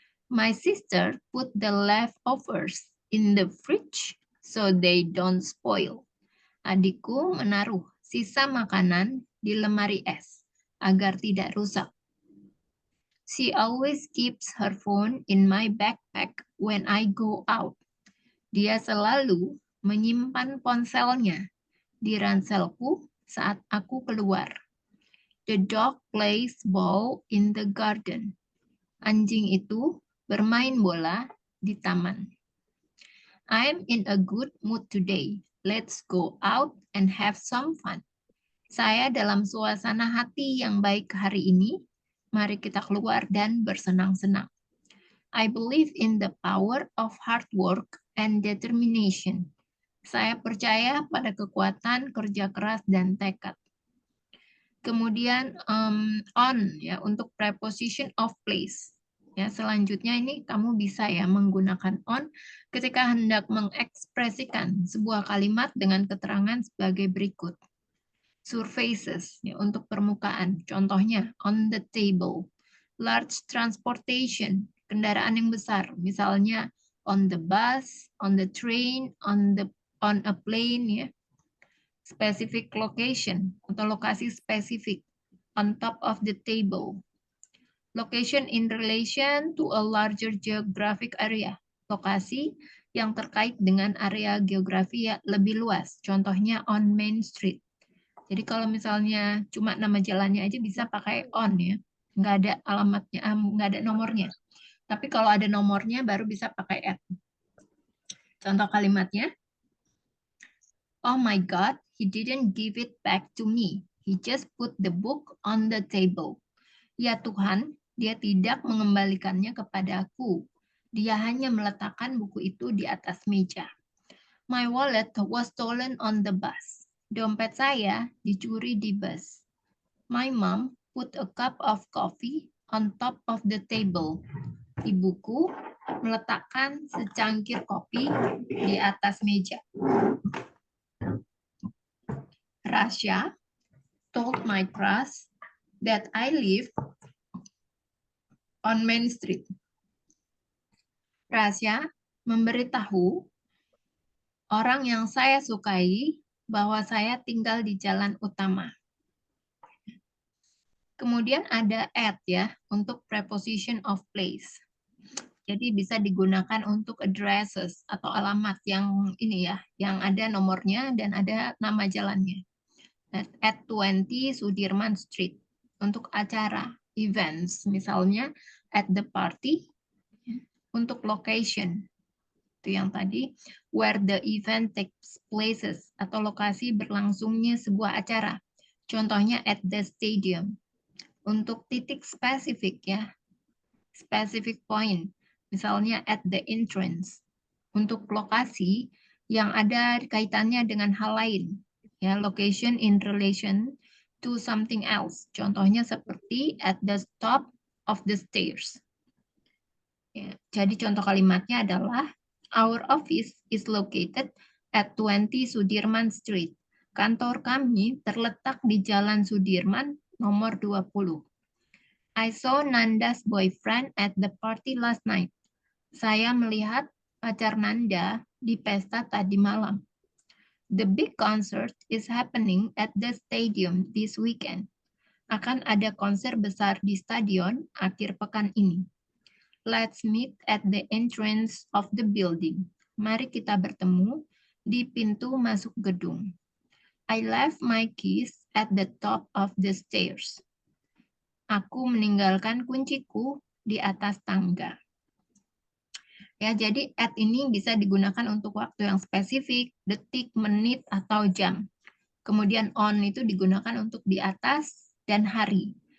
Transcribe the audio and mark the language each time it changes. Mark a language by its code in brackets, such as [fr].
[en] My sister put the leftovers in the fridge so they don't spoil. [id] Adikku menaruh sisa makanan di lemari es agar tidak rusak. [en] She always keeps her phone in my backpack when I go out. [id] Dia selalu menyimpan ponselnya di ranselku saat aku keluar. [en] The dog plays ball in the garden. [id] Anjing itu bermain bola di taman. [en] I'm in a good mood today. Let's go out and have some fun. [id] Saya dalam suasana hati yang baik hari ini. Mari kita keluar dan bersenang-senang. [en] I believe in the power of hard work and determination. [id] Saya percaya pada kekuatan kerja keras dan tekad. Kemudian on ya untuk [en] preposition of place. [id] Ya, selanjutnya ini kamu bisa ya menggunakan on ketika hendak mengekspresikan sebuah kalimat dengan keterangan sebagai berikut. Surfaces ya, untuk permukaan. Contohnya [en] on the table. Large transportation, [id] kendaraan yang besar. Misalnya [en] on the bus, on the train, on a plane ya. Specific location [id] atau lokasi spesifik. [en] On top of the table. Location in relation to a larger geographic area. [id] Lokasi yang terkait dengan area geografi ya lebih luas. Contohnya [en] on Main Street. [id] Jadi kalau misalnya cuma nama jalannya aja bisa pakai on ya. Nggak ada alamatnya, nggak ada nomornya. Tapi kalau ada nomornya baru bisa pakai at. Contoh kalimatnya. [en] Oh my God, he didn't give it back to me. He just put the book on the table. [id] Ya Tuhan, dia tidak mengembalikannya kepadaku. Dia hanya meletakkan buku itu di atas meja. [en] My wallet was stolen on the bus. [id] Dompet saya dicuri di bus. [en] My mom put a cup of coffee on top of the table. [id] Ibuku meletakkan secangkir kopi di atas meja. [en] Rasya told my crush that I live on Main Street. [id] Rasya memberitahu orang yang saya sukai bahwa saya tinggal di jalan utama. Kemudian ada at ya untuk [en] preposition of place. [id] Jadi bisa digunakan untuk addresses atau alamat yang ini ya, yang ada nomornya dan ada nama jalannya. [en] At 20 Sudirman Street [id] untuk acara, [en] events, [id] misalnya [en] at the party. [id] Untuk location, itu yang tadi, [en] where the event takes places, [id] atau lokasi berlangsungnya sebuah acara. Contohnya [en] at the stadium. [id] Untuk titik spesifik ya, [en] specific point, [id] misalnya [en] at the entrance. [id] Untuk lokasi, yang ada kaitannya dengan hal lain. [en] Ya, location in relation to something else. [id] Contohnya seperti [en] at the top of the stairs. [id] Ya, jadi contoh kalimatnya adalah [en] our office is located at 20 Sudirman Street. [id] Kantor kami terletak di Jalan Sudirman nomor 20. [en] I saw Nanda's boyfriend at the party last night. [id] Saya melihat pacar Nanda di pesta tadi malam. [en] The big concert is happening at the stadium this weekend. [id] Akan ada konser besar di stadion akhir pekan ini. [en] Let's meet at the entrance of the building. [id] Mari kita bertemu di pintu masuk gedung. [en] I left my keys at the top of the stairs. [id] Aku meninggalkan kunciku di atas tangga. Ya, jadi at ini bisa digunakan untuk waktu yang spesifik, detik, menit, atau jam. Kemudian on itu digunakan untuk di atas dan hari.